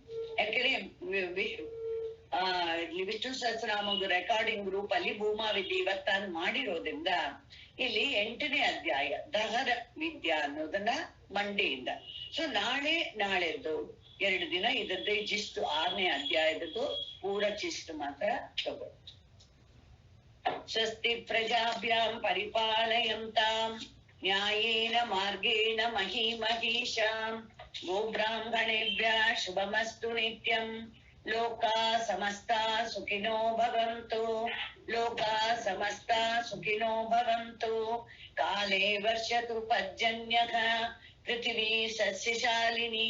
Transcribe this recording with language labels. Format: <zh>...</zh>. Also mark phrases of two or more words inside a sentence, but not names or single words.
<kn>ಯಾಕಂದ್ರೆ ವಿಷ್ಣು ಸಹಸ್ರನಾಮ</kn> <en>recording group</en> <kn>ಅಲ್ಲಿ ಭೂಮಾವಿದ್ಯೆ ಇವತ್ತಾನು ಮಾಡಿರೋದ್ರಿಂದ ಇಲ್ಲಿ 8ನೇ ಅಧ್ಯಾಯ ದಹರ ವಿದ್ಯಾ ಅನ್ನೋದನ್ನ ಮಂಡೆಯಿಂದ. ಸೊ ನಾಳೆದ್ದು 2 ದಿನ ಇದರದ್ದೇ ಜಿಸ್ಟ್ 6ನೇ ಅಧ್ಯಾಯದ್ದು ಪೂರ ಜಿಸ್ಟ್ ಮಾತ್ರ ತಗೋ.</kn> <sa>ಸ್ವಸ್ತಿ ಪ್ರಜಾಭ್ಯಾಂ ಪರಿಪಾಲಯಂತಾಂ ನ್ಯಾಯೇನ ಮಾರ್ಗೇಣ ಮಹೀಮಹೀಷಾಂ ಗೋಬ್ರಾಹ್ಮಣೇಭ್ಯಃ ಶುಭಮಸ್ತು ನಿತ್ಯಂ. ಲೋಕಾ ಸಮಸ್ತಾ ಸುಖಿನೋ ಭವಂತು. ಲೋಕಾ ಸಮಸ್ತಾ ಸುಖಿನೋ ಭವಂತು. ಕಾಲೇ ವರ್ಷತು ಪರ್ಜನ್ಯಃ ಪೃಥಿವೀ ಸಸ್ಯಶಾಲಿನಿ.</sa>